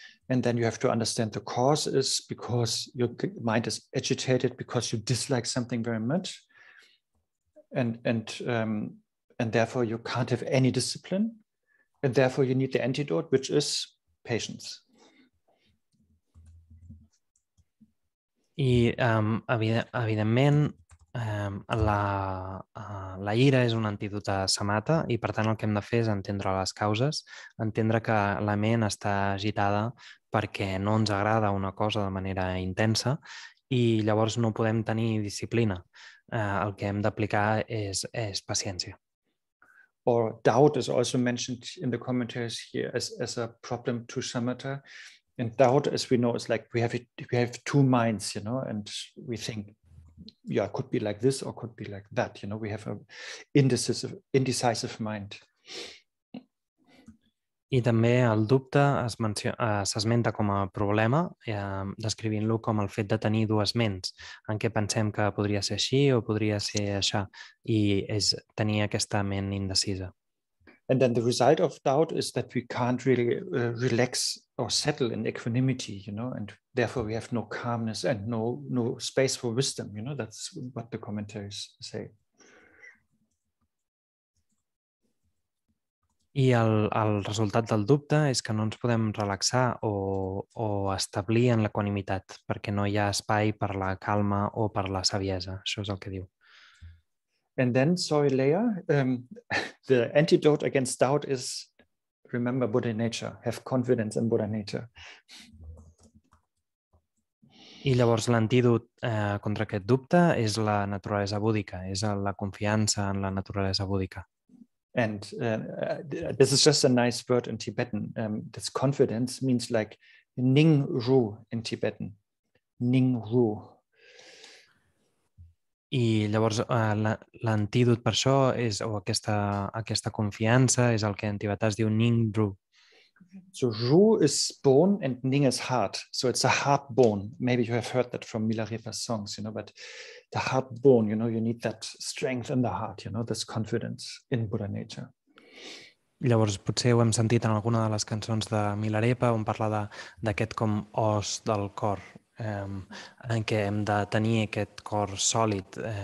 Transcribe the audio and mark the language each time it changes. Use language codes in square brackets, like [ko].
[en] And then you have to understand the cause is because your mind is agitated because you dislike something very much. And therefore you can't have any discipline. And therefore you need the antidote, which is patience. [ca] I evidentment la ira és un antídot a samatha i per tant el que hem de fer és entendre les causes, entendre que la ment està agitada perquè no ens agrada una cosa de manera intensa i llavors no podem tenir disciplina. El que hem d'aplicar és paciència. [en] Or doubt is also mentioned in the commentaries here as a problem to shamatha. And doubt, as we know, is like we have 2 minds, and we think, yeah, it could be like this or could be like that. We have an indecisive mind. [ca] I també el dubte s'esmenta com a problema, descrivint-lo com el fet de tenir 2 ments, en què pensem que podria ser així o podria ser això, i és tenir aquesta ment indecisa. [en] And then the result of doubt is that we can't really relax or settle in equanimity, and therefore we have no calmness and no space for wisdom. That's what the commentaries say. [ca] I el resultat del dubte és que no ens podem relaxar o establir en l'equanimitat, perquè no hi ha espai per la calma o per la saviesa. Això és el que diu. [en] And then, sorry, Leah, the antidote against doubt is remember Buddha nature, have confidence in Buddha nature. [ca] I llavors l'antídot contra aquest dubte és la naturalesa búdica, és la confiança en la naturalesa búdica. [en] And this is just a nice word in Tibetan. This confidence means like Ning Ru in Tibetan. Ning Ru. [ca] I llavors l'antídot per això és, o aquesta confiança és el que en tibetà es diu Ning Ru. [en] So Ru is bone and Ning is heart. So it's a heart bone. Maybe you have heard that from Milarepa's songs, but the heart bone, you need that strength in the heart, this confidence in Buddha nature. [ca] Llavors potser ho hem sentit en alguna de les cançons de Milarepa on parla d'aquest com os del cor, en què hem de tenir aquest cor sòlid.